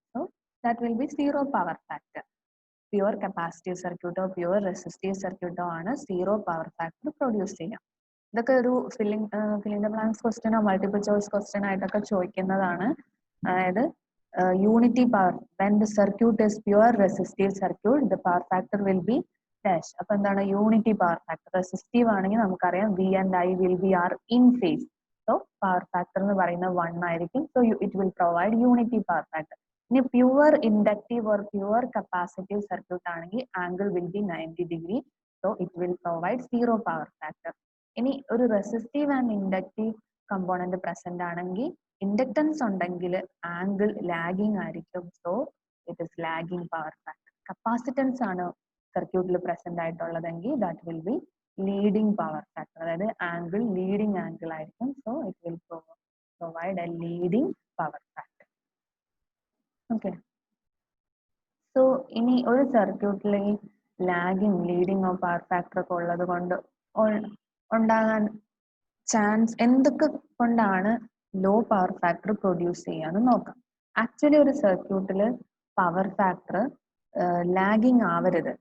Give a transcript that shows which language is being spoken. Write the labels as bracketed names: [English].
[Malayalam] So that will be zero power factor. Pure capacitive സർക്യൂട്ടോ pure resistive സർക്യൂട്ടോ ആണ് zero power factor produce ചെയ്യുക. ഇതൊക്കെ ഒരു filling the blanks ക്വസ്റ്റ്യനോ multiple choice question ആയിട്ടൊക്കെ ചോദിക്കുന്നതാണ്. [English] അതായത് unity power, when the circuit is pure resistive circuit the power factor will be dash. [Malayalam] അപ്പൊ എന്താണ് unity power factor? Resistive ആണെങ്കിൽ നമുക്കറിയാം [English] V and I will be are in phase. [Malayalam] So power factor എന്ന് പറയുന്നത് 1 ആയിരിക്കും. So it will provide unity power factor. ഇനി pure inductive or pure capacitive circuit ആണെങ്കിൽ angle will be 90 degree. So it will provide zero power factor. ഇനി ഒരു resistive and inductive component present ആണെങ്കിൽ inductance ഉണ്ടെങ്കിൽ angle lagging ആയിരിക്കും. So it is lagging power factor. Capacitance ആണ് സർക്യൂട്ടിൽ present ആയിട്ടുള്ളതെങ്കിൽ that will be leading power factor, അതായത് angle leading angle ആയിരിക്കും. So it will [English] provide a leading power factor. Okay. [Malayalam] So ഇനി ഒരു സർക്യൂട്ടിൽ ലാഗിങ് ലീഡിങ് പവർ ഫാക്ടർ ഒക്കെ ഉള്ളത് കൊണ്ട് ഉണ്ടാകാൻ ചാൻസ് എന്തൊക്കെ കൊണ്ടാണ് ലോ പവർ ഫാക്ടർ പ്രൊഡ്യൂസ് ചെയ്യാന്ന് നോക്കാം. ആക്ച്വലി ഒരു സർക്യൂട്ടിൽ പവർ ഫാക്ടർ ലാഗിങ് ആവരുത്.